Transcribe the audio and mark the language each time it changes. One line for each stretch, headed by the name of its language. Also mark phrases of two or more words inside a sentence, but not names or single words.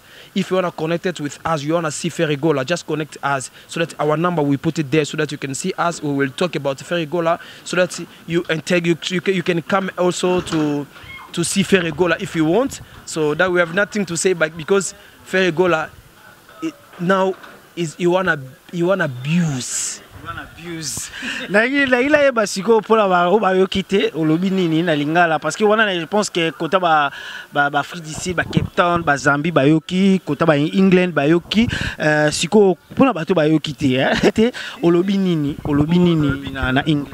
English: If you want to connect it with us, you want to see Ferregolo, just connect us so that our number we put it there so that you can see us. We will talk about Ferregolo so that you can come also to see Ferregolo if you want. So that we have nothing to say, but because Ferregolo now is you wanna abuse.
Lingala: Na ila ye basiko pour ba yo
French: quitter au lobby
Lingala: nini na lingala
French: parce que je pense que
Lingala: kota ba Afrique d'ici ba Cape Town ba Zambie ba yoki kota ba England ba yoki siko pour bato ba yo
French: quitter hein au lobby
Lingala: nini na England